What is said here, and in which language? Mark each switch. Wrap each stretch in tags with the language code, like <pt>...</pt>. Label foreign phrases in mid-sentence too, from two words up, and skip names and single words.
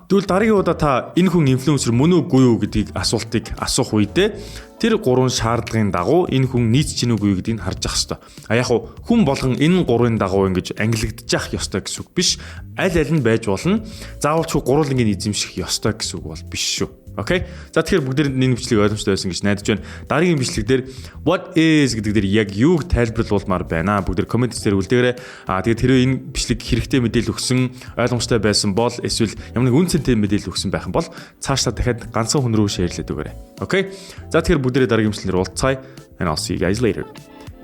<mn>Тэгвэл дараагийн удаа та энэ хүн инфлюенсер мөн үгүй юу гэдгийг асуултыг асуух үедээ тэр гурван шаардлагын дагуу энэ хүн нийцж гин үгүй гэдгийг харж ах ёстой. Яг хүн болгон энэ гурвын дагуу ингэж ангилагдчих ёстой гэсэн үг биш. Аль нь байж болно. Заавалчгүй гурвангийн эзэмших ёстой гэсэн үг бол биш шүү. Окей. За тэгэхээр бүгдээр энэ бичлэг ойлгомжтой байсан гэж найдаж байна. Дараагийн бичлэг дээр</mn> <en>what is</en> <mn>гэдэг дээр яг юуг тайлбарлуулмаар байна. Бүгдээр коммент дээр үлдээгээрэй. Тэгээд тэр энэ бичлэг хэрэгтэй мэдээлэл өгсөн, ойлгомжтой байсан бол эсвэл ямар нэг үн цэнтэй мэдээлэл өгсөн байх юм бол цаашдаа дахиад ганцхан хүн рүү шеэрлээд өгөөрэй. Окей. За тэгэхээр бүгдээр дараагийн бичлэгээр уулзцаая.</mn> <en>And I'll see you guys later.</en>